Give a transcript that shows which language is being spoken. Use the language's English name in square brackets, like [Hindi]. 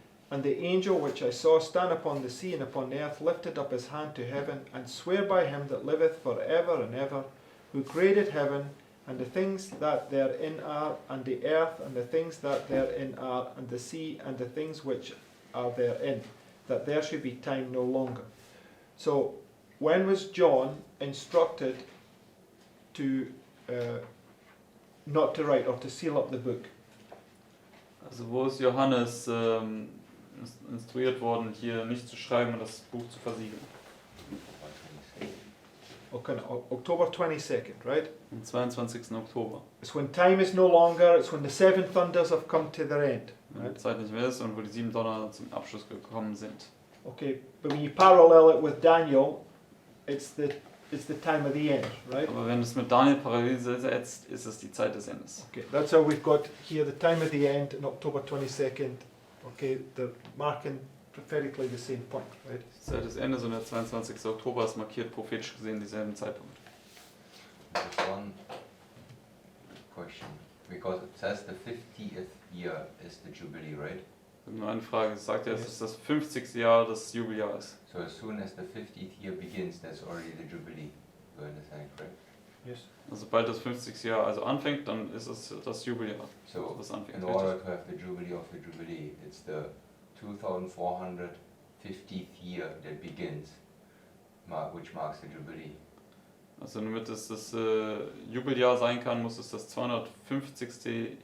[English] And the angel which I saw stand upon the sea and upon the earth lifted up his hand to heaven, and sware by him that liveth for ever and ever, who created heaven, and the things that therein are, and the earth, and the things that therein are, and the sea, and the things which are therein, that there should be time no longer." So, when was John instructed to not to write or to seal up the book? [German] Also wo ist Johannes instruiert worden, hier nicht zu schreiben und das Buch zu versiegeln? [English] Okay, October 22nd, right? [German] Am 22. Oktober. [English] It's when time is no longer, it's when the 7 thunders have come to their end. [German] Wenn [English] Right? [German] die Zeit nicht mehr ist und wo die 7 Donner zum Abschluss gekommen sind. [English] Okay, but when you parallel it with Daniel, it's the time of the end, right? [German] Aber wenn du es mit Daniel parallel setzt, ist es die Zeit des Endes. [English] Okay, that's how we've got here the time of the end on October 22nd. Okay, they're marking prophetically the same point, right? [German] Die Zeit des Endes und der 22. Oktober ist markiert prophetisch gesehen dieselben Zeitpunkt. [English] Just one question, because it says the 50th year is the Jubilee, right? [German] Nur eine Frage, es sagt ja, es ist das 50. Jahr des Jubeljahres. [English] So as soon as the 50th year begins, that's already the Jubilee. You understand, correct? Yes. [German] Also sobald das 50. Jahr also anfängt, dann ist es das Jubeljahr. [English] So [German] das anfängt. [English] in order to have the Jubilee of the Jubilee, it's the 2450th year that begins, which marks the Jubilee. [German] Also damit es das Jubeljahr sein kann, muss es das 250.